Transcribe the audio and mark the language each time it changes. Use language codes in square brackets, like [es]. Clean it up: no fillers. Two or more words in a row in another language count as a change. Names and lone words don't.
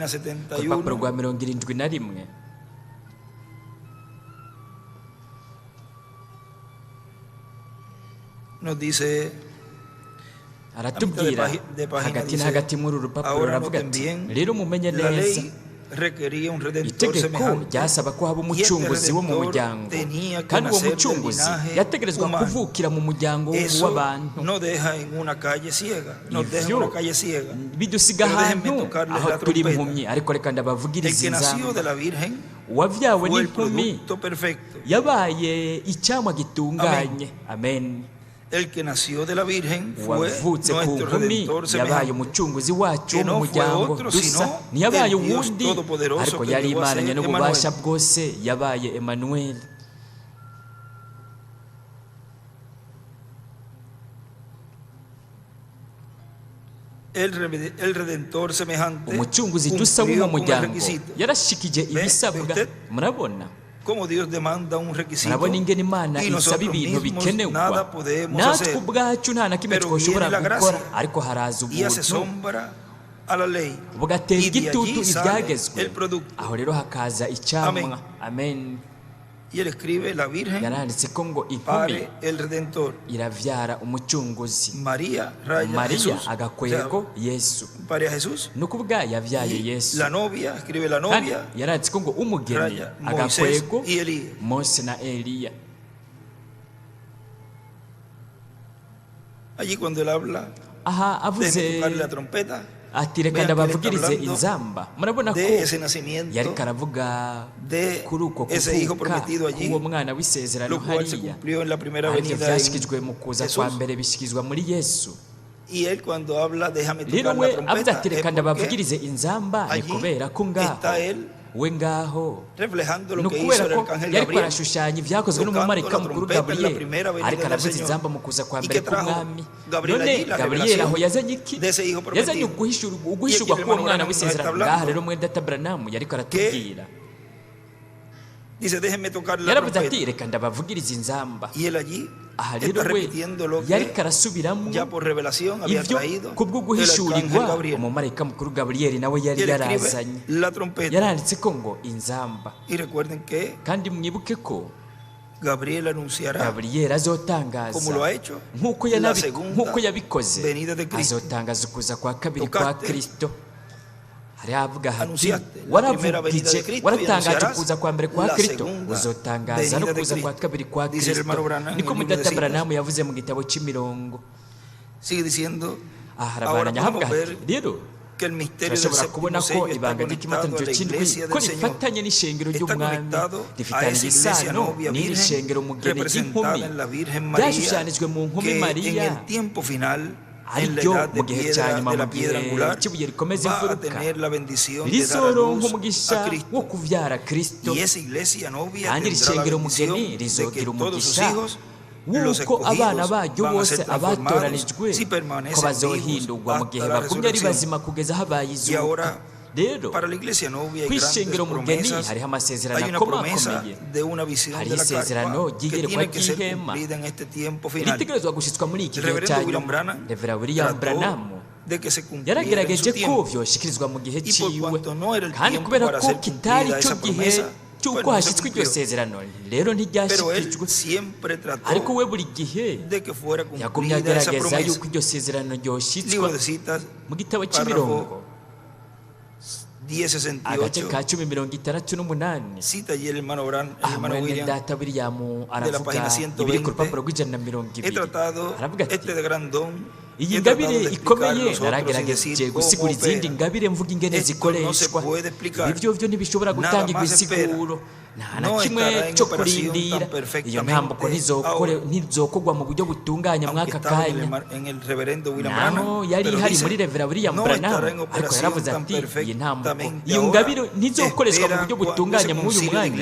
[rn] ku rupapuro rwa 71, 71 [es] nos dice, [rn] aratubwira [es] de página [rn] hagati [es] dice, [rn] na hagati muri uru rupapuro [es] ahora [rn] aravuga [es] noten [rn] ati [es] bien, [rn] rero mumenye [es] la [rn] neza [es] ley requería un redentor [rn] itegeko [es] semejante, [rn] ryasaba ko haba [es] y este [rn] umucunguzi wo mu [es] redentor [rn] muryango [es] tenía que [rn] kandi uwo [es] nacer del [rn] mucunguzi [es] linaje [rn] yategerezwa [es] humano. [rn] kuvukira mu muryango [es] Eso [rn] w'abantu. [es] no deja en una calle ciega, nos deja en [rn] Ivyo [es] una calle ciega. [rn] bidusiga [es] Pero déjenme [rn] ahantu [es] tocarles [rn] aho [es] la [rn] turi [es] trompeta. [rn] impumyi, ariko reka [es] El [rn] ndabavugiriza [es] que nació de [rn] inzamba. [es] la Virgen [rn] Uwavyawe [es] fue el [rn] n'impumi [es] producto perfecto. [rn] yabaye icyamwa gitunganye. [es] Amen. El que nació de la Virgen fue [rn] uwavutse ku [es] nuestro [rn] nkumi [es] redentor [rn] yabaye [es] semejante. [rn] umucunguzi wacu [es] Que [rn] wo mu [es] no fue [rn] muryango [es] otro, [rn] dusa, [es] sino [rn] ntiyabaye [es] el Dios [rn] uwundi [es] Todopoderoso [rn] ariko [es] que [rn] yari [es] llegó a [rn] imananye [es] ser [rn] n'ububasha [es] Emmanuel. [rn] bwose yabaye Emmanuel. [es] El redentor semejante [rn] umucunguzi dusa wo mu [es] cumplió con el [rn] muryango [es] requisito. [rn] yarashikije ibisabwa. [es] usted? [rn] Murabona [es] Como Dios demanda un requisito [rn] murabona ingene Imana [es] y [rn] isaba [es] nosotros [rn] ibintu [es] mismos [rn] bikenerwa [es] nada podemos [rn] natwe [es] hacer, [rn] ubwacu nta na kimwe [es] pero [rn] twoshobora [es] viene la [rn] gukora [es] gracia [rn] ariko haraza [es] y hace [rn] ubuntu [es] sombra a la ley [rn] bugatera [es] y de [rn] igitutu [es] allí sale [rn] ibyagezwe, [es] el producto. [rn] aho rero hakaza icyamwa. [es] Amen. Y él escribe, la Virgen [rn] yaranditse ko ngo inkumi [es] pare el redentor, [rn] iravyara umucunguzi, [es] María raya [rn] Mariya [es] Jesús, [rn] agakwego Yesu, [es] pare a Jesús, [rn] ni ukuvuga yavyaye [es] y [rn] Yesu. [es] la novia, escribe la [rn] Kandi [es] novia, [rn] yaranditse ko ngo umugeni [es] raya Moisés [rn] agakwego [es] y Elías. [rn] Mose na Eliya. [es] Allí cuando él habla, [rn] Aha avuze [es] déjeme tocarle la trompeta, [rn] ati reka [es] vean que él está [rn] ndabavugirize [es] hablando [rn] inzamba. Murabona ko [es] de ese nacimiento, [rn] yariko aravuga [es] de [rn] kuri uko [es] ese hijo [rn] kuvuka [es] prometido allí, [rn] k'uwo mwana w'isezerano [es] lo cual se [rn] hariya, [es] cumplió en la primera [rn] arivyo [es] venida [rn] vyashikijwe mu [es] en [rn] kuza [es] Jesús. [rn] kwa mbere bishikizwa muri Yesu. [es] Y él cuando habla, déjame [rn] Rero [es] tocar [rn] we [es] la [rn] avuze [es] trompeta, [rn] ati [es] es [rn] reka [es] porque [rn] ndabavugirize inzamba, ni [es] allí [rn] kubera ko ngaho [es] está él [rn] we ngaho [es] reflejando [rn] ni [es] lo que hizo [rn] ukubera [es] el [rn] ko [es] arcángel [rn] yariko [es] Gabriel, [rn] arashushanya ibyakozwe [es] tocando [rn] n'umumarayika [es] la [rn] mukuru [es] trompeta en la [rn] Gabriel, [es] primera venida [rn] ariko [es] del [rn] aravuza [es] Señor. [rn] inzamba mu kuza kwa [es] ¿Y [rn] mbere [es] qué trajo [rn] k'umwami. [es] Gabriel [rn] None [es] allí? La [rn] Gabriel [es] revelación [rn] aho yazanye iki? [es] de ese hijo prometido. [rn] Yazanye uguhishurwa [es] Y aquí [rn] k'uwo [es] el [rn] mwana [es] hermano [rn] w'isezerano. [es] Branham está [rn] Ngaha rero [es] hablando [rn] mwene data Branham yariko aratubwira, [es] dice, déjenme tocar la [rn] yaravuze [es] trompeta. [rn] ati reka ndabavugirize inzamba. [es] Y él allí [rn] Aha rero [es] está [rn] we [es] repitiendo lo [rn] yariko [es] que [rn] arasubiramo [es] ya por revelación había [rn] ivyo [es] traído [rn] kubwo [es] el arcángel [rn] guhishurirwa [es] Gabriel. [rn] umumarayika mukuru Gabriel nawe [es] Y [rn] yari [es] él [rn] yarazanye. [es] escribe la trompeta. [rn] Yaranditse ko ngo inzamba, [es] Y recuerden que [rn] kandi mwibuke ko [es] Gabriel anunciará, [rn] Gabriel azotangaza [es] como lo ha hecho, [rn] nk'uko [es] la segunda [rn] yabikoze, [es] venida de Cristo. [rn] azotangaza ukuza kwa kabiri kwa [es] Tocaste, [rn] Kristo. Hari avuga hati [es] anunciaste la primera venida de [rn] waravugije [es] Cristo y [rn] waratangaje [es] anunciarás [rn] ukuza kwa mbere kwa [es] la [rn] Kristo, [es] segunda [rn] uzotangaza no [es] venida de [rn] kuza kwa [es] Cristo. [rn] kabiri kwa [es] Dice el hermano [rn] Kristo. [es] Branham en [rn] Niko [es] el libro de [rn] mudata [es] citas. [rn] Branham yavuze mu gitabo cy'imirongo. [es] sigue diciendo, [rn] Aha [es] ahora [rn] arabaranya havuga [es] podemos [rn] hati [es] ver [rn] rero [es] que el misterio del [rn] turashobora kubona [es] séptimo [rn] ko [es] sello está [rn] ibanga [es] conectado a [rn] ry'ikimataniro [es] la [rn] cy'indwi [es] iglesia [rn] ko [es] del Señor. [rn] rifatanye n'ishengero [es] Está [rn] ry'umwami, [es] conectado a [rn] rifitanye [es] esa iglesia [rn] isano [es] novia [rn] n'iri [es] virgen [rn] shengero mugeni [es] representada [rn] ry'inkumi [es] en la Virgen María, [rn] ryashushanijwe mu nkumi [es] que en [rn] Mariya, [es] el tiempo final, en la [rn] ariryo [es] edad de [rn] mu gihe cya [es] piedra [rn] nyuma [es] de [rn] mu [es] la [rn] gihe [es] piedra angular, [rn] cy'ibuye rikomeza [es] va a [rn] imfuruka [es] tener la bendición de dar a [rn] rizoronka [es] luz [rn] umugisha [es] a [rn] wo [es] Cristo. [rn] kuvyara Kristo, [es] Y esa iglesia novia [rn] kandi iri [es] tendrá la [rn] shengero [es] bendición [rn] mugeni [es] de que [rn] rizogira [es] todos sus [rn] umugisha [es] hijos, los [rn] w'uko abana [es] escogidos, [rn] baryo [es] van a [rn] bose [es] ser transformados [rn] abatoranijwe [es] si [rn] ko [es] permanecen [rn] bazohindurwa mu [es] vivos [rn] gihe [es] hasta la [rn] bagumye ari [es] resurrección. [rn] bazima kugeza habaye [es] Y [rn] izuka. [es] ahora, [rn] Rero [es] para la iglesia novia hay [rn] ku [es] grandes [rn] ishengero mugeni [es] promesas. [rn] hariho amasezerano [es] Hay una promesa [rn] akomakomeye, [es] de una visión [rn] hari [es] de la [rn] isezerano [es] carpa que [rn] ry'iyerekwa [es] tiene que ser [rn] ry'ihema [es] cumplida en este tiempo final. [rn] ritegerezwa gushitswa muri iki [es] El [rn] gihe [es] reverendo [rn] cya [es] William [rn] nyuma. [es] Branham [rn] Revera William [es] trató [rn] Branham [es] de que se cumpliera en su [rn] yaragerageje ko [es] tiempo. [rn] vyoshikirizwa mu gihe [es] Y por [rn] ciwe, [es] cuanto no era el [rn] kandi [es] tiempo [rn] kubera [es] para [rn] ko [es] ser [rn] kitari [es] cumplida [rn] cyo [es] esa [rn] gihe [es] promesa, [rn] cy'uko [es] pues no se [rn] hashyitswe iryo [es] cumplió. [rn] sezerano, rero [es] Pero él [rn] ntiryashyikijwe. [es] siempre trató [rn] Ariko we buri gihe [es] de que fuera [rn] yagumye [es] cumplida esa [rn] agerageza [es] promesa. [rn] yuko iryo sezerano ryoshyitswa. [es] Libro de citas, [rn] Mu gitabo [es] párrafo [rn] cy'imirongo agace [es] 1068, [rn] ka 1068 [es] cita allí el hermano [rn] mwene [es] William. [rn] data William [es] de la [rn] aravuga [es] página [rn] ibiri ku [es] 120, [rn] rupapuro rw'ijana na mirongo [es] He [rn] ibiri, [es] tratado [rn] aravuga ati [es] este de gran don [rn] iyi ngabire ikomeye naragerageje gusigura izindi ngabire mvuga ingene zikoreshwa. Ibyo byo ntibishobora gutanga ibisiguro, nta na kimwe cyo kurindira. Iyo ntambuko ntizokogwa mu buryo butunganya mwaka kanya. Naho yari ihari muri Revera William Branham, ariko yaravuze ati iyi ntambuko, iyo ngabire ntizokoreshwa mu buryo butunganya muri uyu mwanya.